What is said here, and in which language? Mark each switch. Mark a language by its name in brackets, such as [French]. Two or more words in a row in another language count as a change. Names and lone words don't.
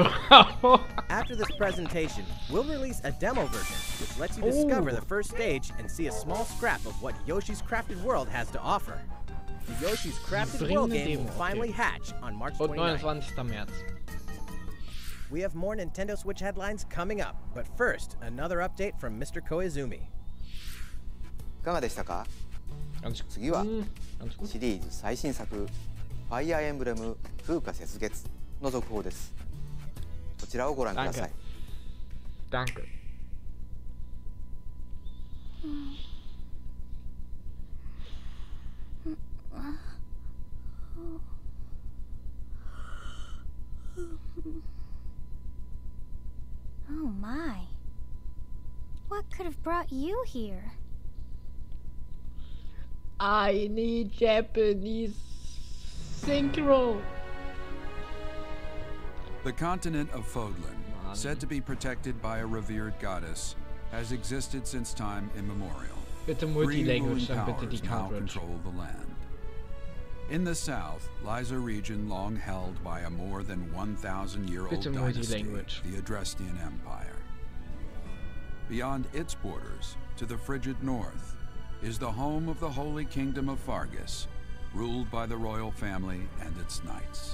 [English] After this presentation, we'll release a demo version, which lets you discover the first stage and see a small scrap of what Yoshi's Crafted World has to offer. The Yoshi's Crafted World game will finally hatch on March 29th. [German] 29. März. [English] We have more Nintendo Switch headlines coming up, but first, another update from Mr. Koizumi. [Japanese] いかがでしたか？ [German] Ganz, [Japanese] 次は [German] ganz gut. [Japanese] シリーズ最新作ファイアーエンブレム風化雪月の続報です。こちらをご覧ください。 [German] Danke. [English] Oh my. What could have brought you here? I need Japanese synchro. The continent of Fodlan, said to be protected by a revered goddess, has existed since time immemorial. [German] Bitte [English] Three [German] Multilanguage, [English] ruling [German] dann bitte die [English] powers now [German] Coverage. [English] control the land. In the south lies a region long held by a more than 1,000-year-old [German] Bitte [English] dynasty, [German] Multilanguage. [English] the Adrestian Empire. Beyond its borders, to the frigid north, is the home of the Holy Kingdom of Fargus, ruled by the royal family and its knights.